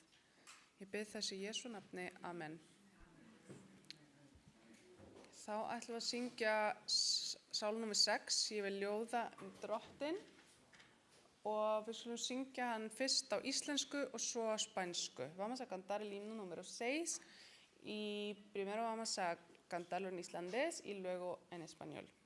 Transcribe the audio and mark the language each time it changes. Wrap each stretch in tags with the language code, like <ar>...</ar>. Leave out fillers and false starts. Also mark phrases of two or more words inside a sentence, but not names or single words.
<is>Ég bið þessu í Jesú nafni. Amen. Þá ætlum við að syngja sál númer 6, Ég vil ljóða Drottinn, og við skulum syngja hann fyrst á íslensku og svo á spænsku.</is> <es>Vamos a cantar el himno número 6 y primero vamos a cantarlo en islandés y luego en español.</es>